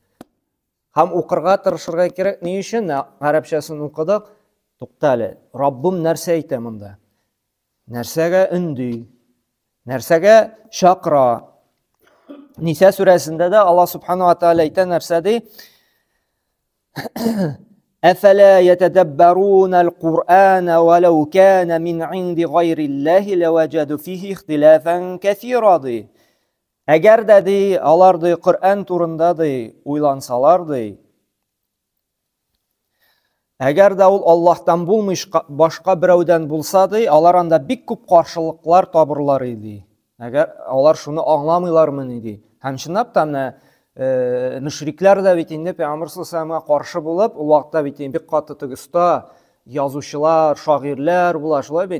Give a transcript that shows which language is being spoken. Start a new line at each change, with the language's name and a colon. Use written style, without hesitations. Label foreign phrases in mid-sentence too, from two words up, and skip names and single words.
Tatar: Һәм укырга тырышырга кирәк. Ни өчен? Гарәпчәсен укыдык. Туктале. Раббым нәрсә әйтә монда? Нәрсәгә өнди? Нәрсәгә чакыра? Ниса сүрәсендә дә Аллаһ
Arabic: سبحانه وتعالى
Tatar: әйтә нәрсә ди?
Arabic: أفلا يتدبرون القرآن ولو كان من عند غير الله لوجدوا فيه اختلافا كثيرا ди.
Tatar: Әгәр дә ди, алар ди Коръән турында ди уйлансалар ди. Әгәр дә ул Аллаһтан булмыш башка берәүдән булса ди, алар анда бик күп каршылыклар табырлар иде. Әгәр алар шуны аңламыйлармы ди. Һәм чынлап та менә мөшрикләр дә бит инде Пәйгамбәр саллаллаһу каршы булып, ул вакытта бит бик каты тыгыста язучылар, шагыйрьләр була, шулай бит.